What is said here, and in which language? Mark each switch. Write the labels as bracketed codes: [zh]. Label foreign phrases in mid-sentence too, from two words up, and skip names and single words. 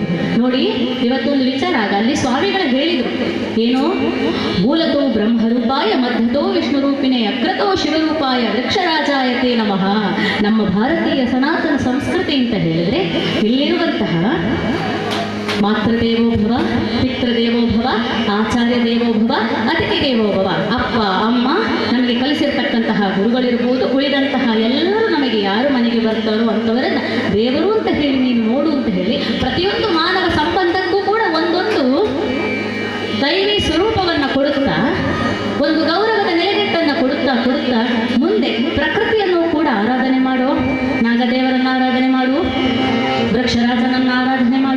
[kn] ನೋಡಿ, ಇವತ್ತೊಂದು ವಿಚಾರ ಆಗ ಅಲ್ಲಿ ಸ್ವಾಮಿಗಳು ಹೇಳಿದರು, ಏನೋ [sa] ಮೂಲತೋ ಬ್ರಹ್ಮರೂಪಾಯ ಮಧ್ಯತೋ ವಿಷ್ಣು ರೂಪಿಣೆ ಅಗ್ರತೋ ಶಿವರೂಪಾಯ ವೃಕ್ಷರಾಜಾಯತೆ ನಮಃ. [kn] ನಮ್ಮ ಭಾರತೀಯ ಸನಾತನ ಸಂಸ್ಕೃತಿ ಅಂತ ಹೇಳಿದ್ರೆ ಇಲ್ಲಿರುವಂತಹ [sa] ಮಾತೃದೇವೋ ಭವ, ಪಿತೃದೇವೋ ಭವ, ಆಚಾರ್ಯ ದೇವೋ ಭವ, [kn] ಅತಿಥಿ ದೇವೋ ಭವ. ಅಪ್ಪ ಅಮ್ಮ ನಮಗೆ ಕಲಿಸಿರ್ತಕ್ಕಂತಹ ಗುರುಗಳಿರ್ಬೋದು, ಉಳಿದಂತಹ ಎಲ್ಲರೂ ನಮಗೆ ಯಾರು ಮನೆಗೆ ಬರ್ತಾರೋ ಅಂಥವರನ್ನ ದೇವರು ಅಂತ ಹೇಳಿ ನೀನು ನೋಡು ಅಂತ ಹೇಳಿ ಪ್ರತಿಯೊಂದು ಮಾನವ ಸಂಬಂಧಕ್ಕೂ ಕೂಡ ಒಂದೊಂದು ದೈವಿ ಸ್ವರೂಪವನ್ನು ಕೊಡುತ್ತಾ, ಒಂದು ಗೌರವದ ನೆಲೆಗಟ್ಟನ್ನು ಕೊಡುತ್ತಾ ಕೊಡುತ್ತಾ ಮುಂದೆ ಪ್ರಕೃತಿಯನ್ನು ಕೂಡ ಆರಾಧನೆ ಮಾಡು, ನಾಗದೇವರನ್ನು ಆರಾಧನೆ ಮಾಡು, ವೃಕ್ಷರಾಜನನ್ನು ಆರಾಧನೆ ಮಾಡು.